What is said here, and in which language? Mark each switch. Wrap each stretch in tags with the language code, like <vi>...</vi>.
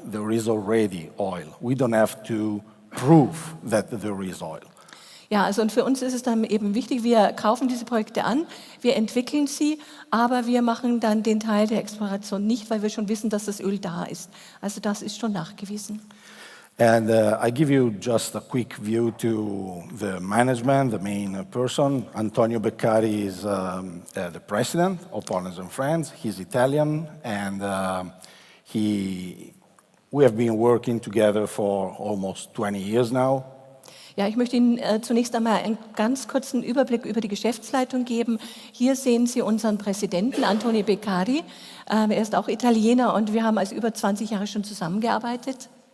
<en>There is already oil. We don't have to prove that there is oil.</en> <de>Ja, also und für uns ist es dann eben wichtig, wir kaufen diese Projekte an, wir entwickeln sie, aber wir machen dann den Teil der Exploration nicht, weil wir schon wissen, dass das Öl da ist. Also das ist schon nachgewiesen.</de> <en>And I give you just a quick view to the management, the main person. Antonio Beccari is the president of Partners and Friends. He's Italian, and we have been working together for almost 20 years now.</en> <de>Ja, ich möchte Ihnen zunächst einmal einen ganz kurzen Überblick über die Geschäftsleitung geben. Hier sehen Sie unseren Präsidenten, Antonio Beccari. Er ist auch Italiener und wir haben also über 20 Jahre schon zusammengearbeitet.</de>